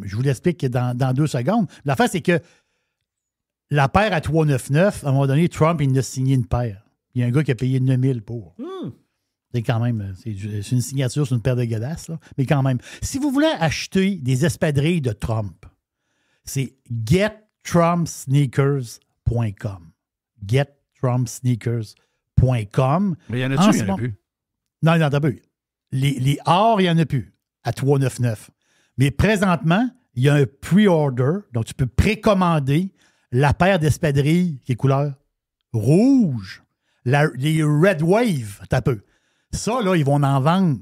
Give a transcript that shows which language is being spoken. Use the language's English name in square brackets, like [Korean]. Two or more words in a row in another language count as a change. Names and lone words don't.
[French] Je vous l'explique dans 2 secondes. L'affaire, c'est que la paire à 3,99, à un moment donné, Trump, il a signé une paire. Il y a un gars qui a payé 9 000 pour. C'est quand même, c'est une signature sur une paire de godasses, là. Mais quand même. Si vous voulez acheter des espadrilles de Trump, c'est gettrumpsneakers.com. gettrumpsneakers.com. Mais il y en a-tu, il n'y en a plus? Non, il n'y en a plus. Les or, il n'y en a plus à 3,99. Mais présentement, il y a un pre-order, donc tu peux précommander la paire d'espadrilles qui est couleur rouge. Les Red Wave, t'as peu. Ça, là, ils vont en vendre.